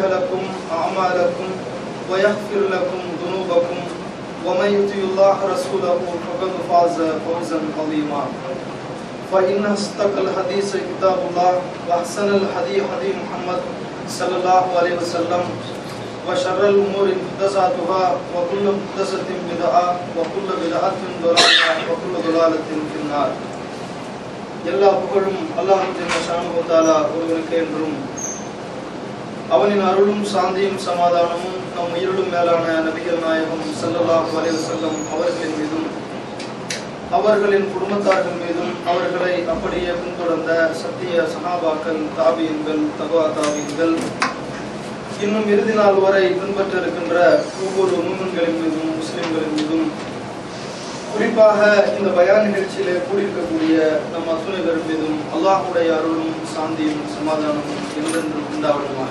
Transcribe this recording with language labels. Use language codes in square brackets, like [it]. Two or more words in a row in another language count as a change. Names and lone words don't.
[ar] لكم أعمالكم ويغفر لكم ذنوبكم ومن يطع الله رسوله فقد فاز فوزا عظيما فإن أصدق الحديث كتاب الله وأحسن الهدي هدي محمد صلى الله عليه وسلم وشر الأمور محدثاتها وكل محدثة بدعة وكل بدعة ضلالة وكل ضلالة في النار. [ta] எல்லா புகழும் [ar] الله جل شأنه وتعالى [ta] ஒருவனுக்கே என்றும் அவனின் அருளும் சாந்தியும் சமாதானமும் நம் உயிரிலும் மேலான நபிகள் நாயகம் [ar] صلى الله عليه وسلم [ta] அவர்களின் மீதும் அவர்களின் குடும்பத்தார்கள் மீதும் அவர்களை அப்படியே பின்தொடர்ந்த சத்திய சஹாபாக்கள் தாபியீன்கள் தபா தாபியீன்கள் இன்னும் இறுதி நாள் வரை பின்பற்ற இருக்கின்ற ஒவ்வொரு மூமின்களின் மீதும் முஸ்லிம்களின் மீதும் குறிப்பாக இந்த பயான் நிகழ்ச்சியிலே கூடியிருக்கக்கூடிய நம் அத்துணை பேர் மீதும் அல்லாஹ்வுடைய அருளும் சாந்தியும் சமாதானமும் என்றென்றும் உண்டாவதுமாக.